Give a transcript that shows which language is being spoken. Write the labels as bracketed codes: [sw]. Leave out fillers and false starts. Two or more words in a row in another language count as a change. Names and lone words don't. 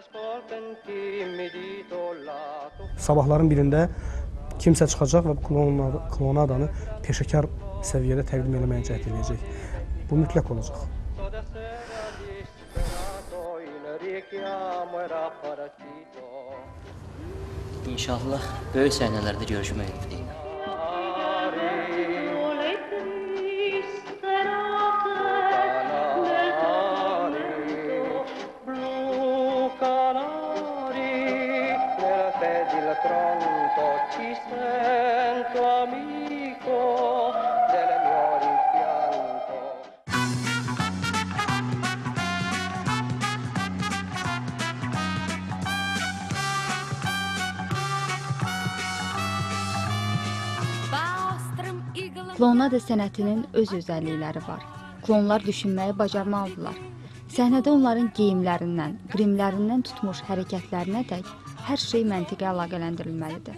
[az] Sabahların birində kimsə çıxacaq və klonadanı peşəkar səviyyədə təqdim eləməyə cəhd edəcək. Bu mütləq olacaq. İnşallah böyük səhnələrdə görüşmək ümidi ilə. [it] Tronto ci sento amico del mio rimpianto. [az] Klonada sənətinin öz özəllikləri var. Klonlar düşünməyi bacarmalıdırlar. Səhnədə onların geyimlərindən, grimlərindən tutmuş hərəkətlərinədək hər şey məntiqə əlaqələndirilməlidir.